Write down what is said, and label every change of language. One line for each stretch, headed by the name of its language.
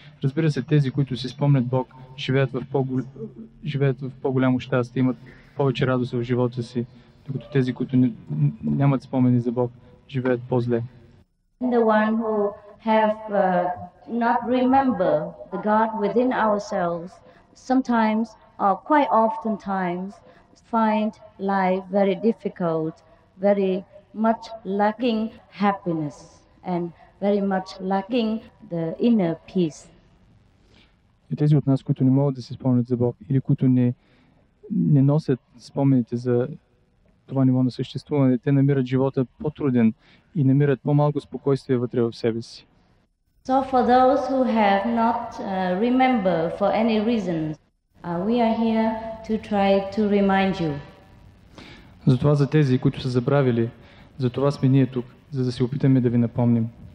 Bulgarian: Разбира се, тези, които си спомнят Бог, живеят в по-голямо щастие, имат повече радост в живота си, докато тези, които нямат спомени за Бог, живеят по-зле.
English: The one who have not remember the God within ourselves, sometimes or quite often times find life very difficult, very much lacking happiness and very much lacking the inner peace.
Bulgarian: И тези от нас, които не могат да се спомнят за Бог или които не носят спомените за това ниво на съществуване, те намират живота по-труден и намират по-малко спокойствие вътре в себе си.
English: So for those who have not remembered for any reasons, we are here to try to remind you.
Bulgarian: Затова за тези, които са забравили, затова сме ние тук, за да се опитаме да ви напомним.